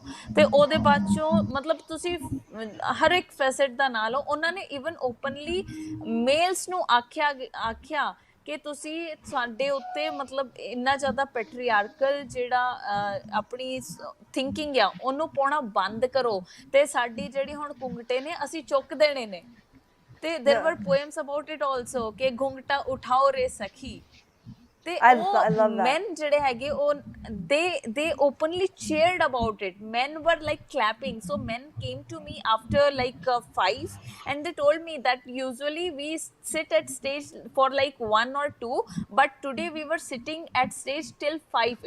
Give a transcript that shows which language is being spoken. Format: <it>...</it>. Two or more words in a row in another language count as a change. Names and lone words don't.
<pa>ਤੇ ਉਹਦੇ ਬਾਅਦ ਚੋਂ ਮਤਲਬ ਤੁਸੀਂ ਹਰ ਇੱਕ ਫੈਸਟ ਦਾ ਨਾਲ ਉਹਨਾਂ ਨੇ</pa> <en>even openly males</en> <pa>ਨੂੰ ਆਖਿਆ ਕਿ ਤੁਸੀਂ ਸਾਡੇ ਉੱਤੇ ਮਤਲਬ ਇੰਨਾ ਜ਼ਿਆਦਾ ਪੈਟਰੀਆਰਕਲ ਜਿਹੜਾ ਆਪਣੀ ਥਿੰਕਿੰਗ ਆ ਉਹਨੂੰ ਪਾਉਣਾ ਬੰਦ ਕਰੋ, ਤੇ ਸਾਡੀ ਜਿਹੜੀ ਹੁਣ ਘੁੰਗਟੇ ਨੇ ਅਸੀਂ ਚੁੱਕ ਦੇਣੇ ਨੇ। ਤੇ</pa> <en>there were poems about it also</en> <pa>ਕਿ ਘੁੰਗਟਾ ਉਠਾਓ ਰੇ ਸਖੀ, ਤੇ</pa> <en>I</en> <pa>ਉਹ</pa> <en>love that. men</en> <pa>ਜਿਹੜੇ ਹੈਗੇ ਉਹ</pa> <en>they openly cheered about it. Men were like clapping. So men came to me after like 5 and they told me that usually we sit at stage for like 1 or 2, but today we were sitting at stage till 5.</en>